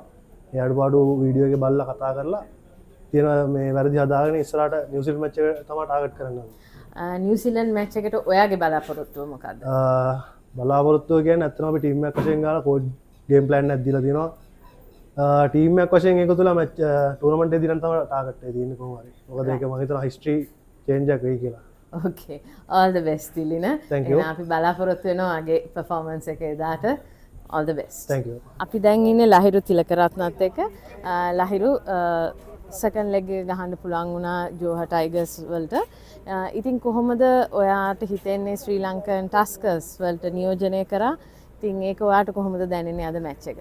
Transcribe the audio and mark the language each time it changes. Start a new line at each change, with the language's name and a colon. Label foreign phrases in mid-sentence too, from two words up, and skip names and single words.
Sinhala: ඒ අඩුපාඩු වීඩියෝ එකේ බලලා කතා කරලා තියෙන මේ වැරදි හදාගෙන ඉස්සරහට නිව්සීලන්ත මැච් එක තමයි ටාගට් කරන්න ඕනේ. නිව්සීලන්ත මැච් එකට ඔයාගේ බලාපොරොත්තුව මොකක්ද? බලාපොරොත්තුව කියන්නේ ඇත්තටම අපි ටීම් එකක් වශයෙන් ගාලා
English: coach game plan
Sinhala: එකක් දීලා තියෙනවා. ටීම් එකක් වශයෙන් ඒක තුල
English: match tournament
Sinhala: එකේ දිනන තමයි ටාගට් එක තියෙන්නේ කොහොම හරි. මොකද ඒක මම හිතනවා
English: history change
Sinhala: එකක් වෙයි කියලා.
English: Okay, all the best තිලින. Thank you.
Sinhala: එහෙනම් අපි බලාපොරොත්තු වෙනවා ආගේ performance එක එදාට.
English: All the best. Thank you.
Sinhala: අපි දැන් ඉන්නේ ලහිරු තිලකරත්නත් එක්ක. ලහිරු
English: second leg
Sinhala: එක ගහන්න පුළුවන් වුණා ජෝහා ටයිගර්ස් වලට. ඉතින් කොහොමද ඔයාට හිතෙන්නේ ශ්‍රී ලංකන් ටස්කර්ස් වලට නියෝජනය කරා? ඉතින් ඒක ඔයාට කොහොමද දැනෙන්නේ අද මැච් එක?